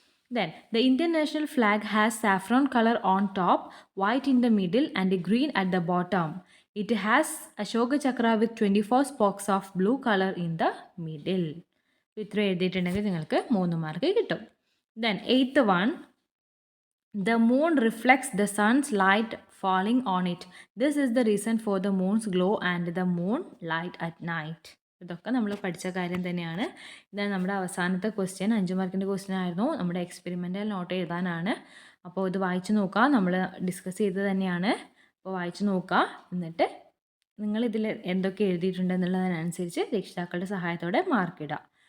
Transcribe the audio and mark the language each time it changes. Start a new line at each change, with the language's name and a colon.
English: Then the Indian national flag has saffron color on top, white in the middle and green at the bottom. It has Ashoka chakra with 24 spokes of blue color in the middle.
Malayalam: ഇത്ര എഴുതിയിട്ടുണ്ടെങ്കിൽ നിങ്ങൾക്ക് 3 mark കിട്ടും.
English: Then 8th one, the moon reflects the sun's light falling on it. This is the reason for the moon's glow and the moon light at night.
Malayalam: ഇതൊക്കെ നമ്മൾ പഠിച്ച കാര്യം തന്നെയാണ്. ഇതാണ് നമ്മുടെ അവസാനത്തെ ക്വസ്റ്റ്യൻ. 5 മാർക്കിൻ്റെ ക്വസ്റ്റ്യൻ ആയിരുന്നു. നമ്മുടെ എക്സ്പെരിമെൻ്റൽ നോട്ട് എഴുതാനാണ്. അപ്പോൾ ഇത് വായിച്ച് നോക്കുക. നമ്മൾ ഡിസ്കസ് ചെയ്തത് തന്നെയാണ്. അപ്പോൾ വായിച്ച് നോക്കുക. എന്നിട്ട് നിങ്ങളിതിൽ എന്തൊക്കെ എഴുതിയിട്ടുണ്ടെന്നുള്ളതിനനുസരിച്ച് രക്ഷിതാക്കളുടെ സഹായത്തോടെ മാർക്ക് ഇടുക.